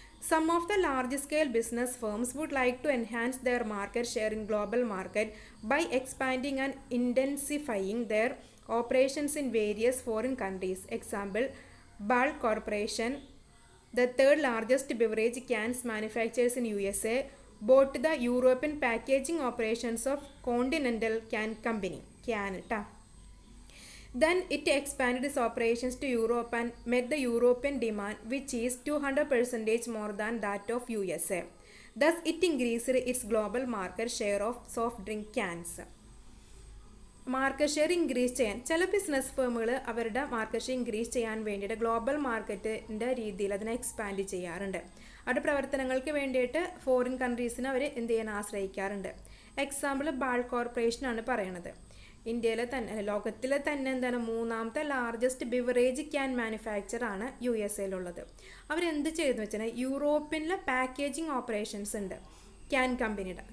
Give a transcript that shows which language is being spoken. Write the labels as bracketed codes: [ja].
[en] Some of the large scale business firms would like to enhance their market share in global market by expanding and intensifying their operations in various foreign countries. Example Ball Corporation, the third largest beverage cans manufacturers in USA, bought the European packaging operations of Continental Can Company Canada. Then it expanded its operations to Europe and met the European demand, which is 200% more than that of USA. Thus, it increased its global market share of soft drink cans. [ml] Market share increase ചെയ്യാൻ ചില business ഫേമുകൾ അവരുടെ market share increase ചെയ്യാൻ വേണ്ടിയിട്ട് global മാർക്കറ്റിൻ്റെ രീതിയിൽ അതിനെ expand ചെയ്യാറുണ്ട്. അവരുടെ പ്രവർത്തനങ്ങൾക്ക് വേണ്ടിയിട്ട് ഫോറിൻ കൺട്രീസിനെ അവർ എന്ത് ചെയ്യാൻ ആശ്രയിക്കാറുണ്ട്. എക്സാമ്പിൾ ബാൾ കോർപ്പറേഷനാണ് പറയണത്. ഇന്ത്യയിലെ തന്നെ ലോകത്തിലെ തന്നെ എന്താണ് മൂന്നാമത്തെ ലാർജസ്റ്റ് ബിവറേജ് ക്യാൻ മാനുഫാക്ചർ ആണ് USA അവരെന്ത് ചെയ്തെന്ന് വെച്ചാൽ യൂറോപ്യനിലെ പാക്കേജിങ് ഓപ്പറേഷൻസ് ഉണ്ട് ക്യാൻ കമ്പനിയുടെ.